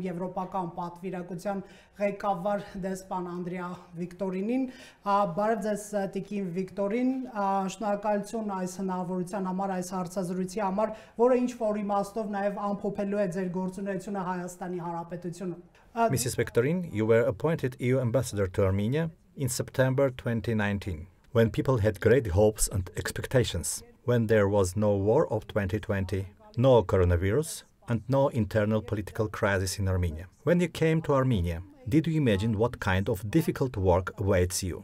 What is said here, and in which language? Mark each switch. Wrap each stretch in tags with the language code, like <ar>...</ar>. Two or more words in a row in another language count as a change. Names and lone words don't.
<hy>եվրոպական պատվիրակության ղեկավար դեսպան Անդրեա Վիկտորինին։ Բարև ձեզ Տիկին Վիկտորին, շնորհակալություն այս հնարավորության համար, այս հարցազրույցի համար, որը ինչ-որ իմաստով նաև ամփոփելու է ձեր գործունեությունը Հայաստանի Հանրապետությունում։</hy> <en>Mrs. Victorine, you were appointed EU ambassador to Armenia in September 2019, when people had great hopes and expectations. When there was no war of 2020, no coronavirus, and no internal political crisis in Armenia. When you came to Armenia, did you imagine what kind of difficult work awaits you?</en>